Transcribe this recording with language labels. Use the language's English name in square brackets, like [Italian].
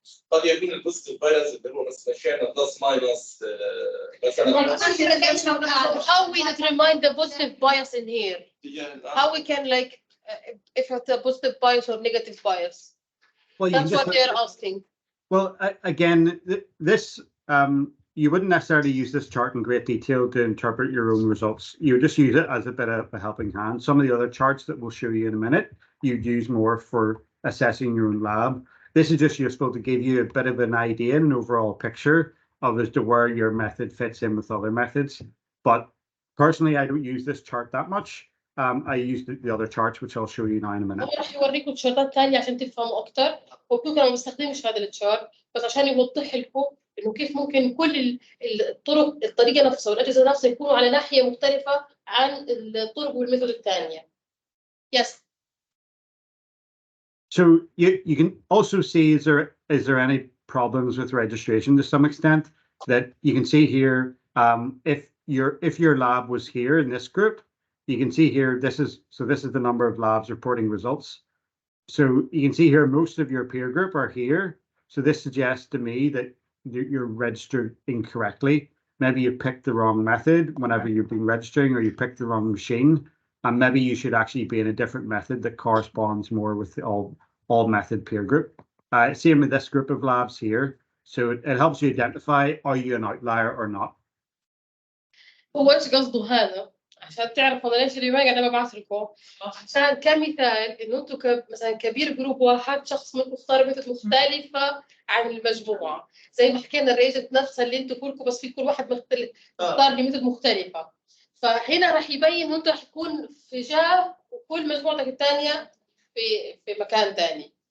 [Arabic] قد يكون البوزيتيف بايرز اللي هو مثلا شيء بلس ماينس مثلا. [English] How we determine the positive bias in here? How we can if it's a positive bias or negative bias? Well, That's what they're asking. Well, again, this you wouldn't necessarily use this chart in great detail to interpret your own results. You would just use it as a bit of a helping hand. Some of the other charts that we'll show you in a minute, you'd use more for assessing your own lab. This is just useful to give you a bit of an idea and an overall picture of as to where your method fits in with other methods. But personally, I don't use this chart that much. I use the other charts, which I'll show you now in a minute. [Arabic] راح يوريكم تشارتات ثانيه عشان تفهموا اكثر، وكل انا ما بستخدمش هذا التشارت بس عشان يوضح لكم انه كيف ممكن كل الطريقه نفسها والاجهزه نفسها يكونوا على ناحيه مختلفه عن الطرق والميثود الثانيه. [English] Yes. So you can also see is there any problems with registration to some extent that you can see here if your lab was here in this group, you can see here this is the number of labs reporting results. So you can see here most of your peer group are here. So this suggests to me that you're registered incorrectly. Maybe you picked the wrong method whenever you've been registering, or you picked the wrong machine. And maybe you should actually be in a different method that corresponds more with the all method peer group. Same with this group of labs here. So it helps you identify, are you an outlier or not? [Arabic] هو ايش قصده هذا؟ عشان تعرفوا انا ليش اللي انا ببعث لكم عشان كمثال انه انتم مثلا كبير جروب واحد شخص منكم اختار ميثود مختلفه عن المجموعه، زي ما حكينا الريجنت نفسها اللي انتم كلكم بس في كل واحد مختلف اختار ميثود مختلفه، فهنا راح يبين انه انت راح تكون في جهه وكل مجموعتك الثانيه في مكان ثاني.